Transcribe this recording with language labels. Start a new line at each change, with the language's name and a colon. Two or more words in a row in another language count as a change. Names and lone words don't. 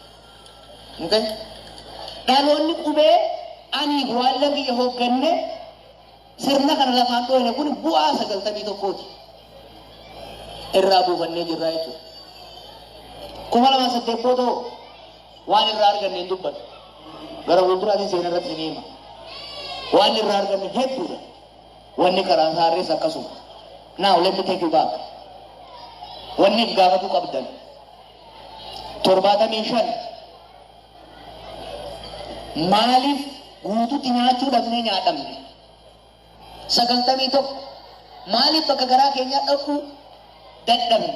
Oromo: Dhaloonni qubee ani waan lagiyya hoogganne sirna kana lafaan dhoofne kun bu'aa 91ti. Irraa buufannee jirra jechuudha. 2008 boodoo waan irraa arganne hin dubbatu. Gara fuulduraatiin seenaa irratti ni hima. Waan irraa arganne hedduudha. Wanni karaa saarrees akkasuma.
English: Now let me take you back.
Oromo: Wanni gaafatu qabdan 75 maaliif guutuutti nyaachuu dhabnee nyaadhamne? 91 maaliif bakka garaa keenyaa dhaquu dadhabne?